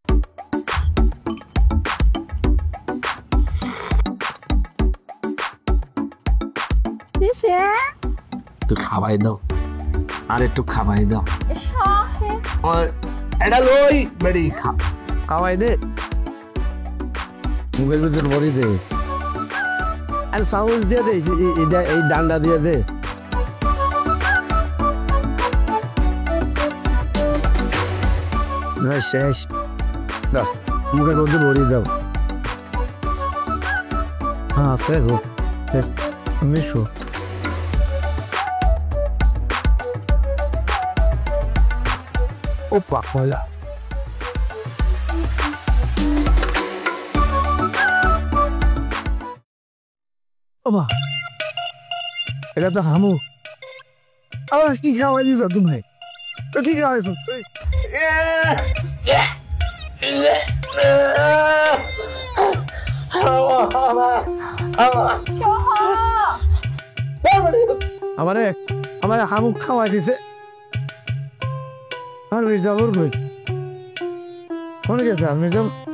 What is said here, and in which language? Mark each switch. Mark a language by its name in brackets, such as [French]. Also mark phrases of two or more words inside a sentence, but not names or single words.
[Bangla] একটু খাওয়াই দাও, আর একটু খাওয়াই দাও, এটা লই বেড়ি খাওয়াই দে, মুখের ভিতর ভরি দে, আর সাউন্ড দিয়ে দে, এই ডান্ডা দিয়ে দে। শেষ, মুখের মধ্যে ভরি দাও। হ্যাঁ সে গো মিশো। [Portuguese] Opa, olha. Opa. Ele tá ramo. Ah, que legal é isso, Dumé. Que legal é isso. [Bangla] আমারে হামু খাওয়াই দিছে। আর মির্জাপুর কই? কোনে গেছে আর মির্জা?